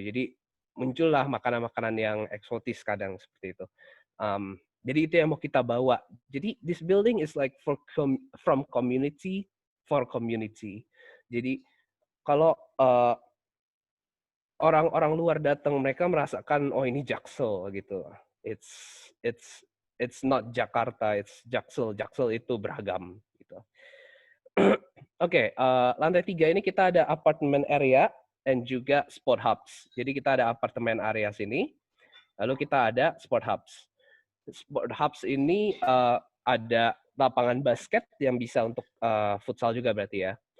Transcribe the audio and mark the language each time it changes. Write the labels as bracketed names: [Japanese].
[Indonesian] Jadi muncullah makanan-makanan yang eksotis kadang seperti itu. Jadi itu yang mau kita bawa. Jadi [English] this building is like from community for community. [Indonesian] Jadi kalau orang-orang luar datang, mereka merasakan ini Jaksel gitu. [English] It's not Jakarta, it's Jaksel. [Indonesian] Jaksel itu beragam gitu. Oke, lantai 3 ini kita ada apartemen area dan juga sport hubs. Jadi kita ada apartemen area sini, lalu kita ada sport hubs. Sport hubs ini ada lapangan basket yang bisa untuk futsal juga berarti ya.